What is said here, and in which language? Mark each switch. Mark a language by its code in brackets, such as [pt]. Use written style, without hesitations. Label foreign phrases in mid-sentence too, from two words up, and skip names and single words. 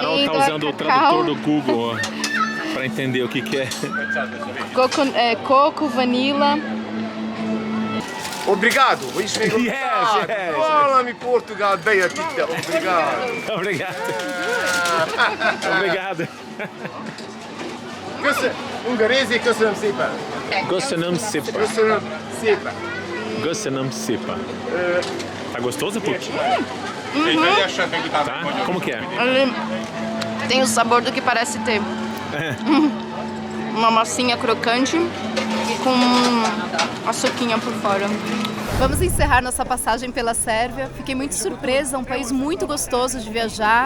[pt] Carol tá usando o tradutor do Google para entender o que é. Coco, vanila. Obrigado. Isso mesmo. Yes. Fala-me Portugal, bem a tita. Obrigado. Obrigado. Obrigado. [hu] Ungarese, köszönöm szépen. Köszönöm szépen. Köszönöm szépen. Köszönöm szépen. [pt] Tá gostoso, Puck? Tá? Como que é? Ele tem o sabor do que parece ter. Uma massinha crocante com açuquinha por fora. Vamos encerrar nossa passagem pela Sérvia. Fiquei muito surpresa, um país muito gostoso de viajar.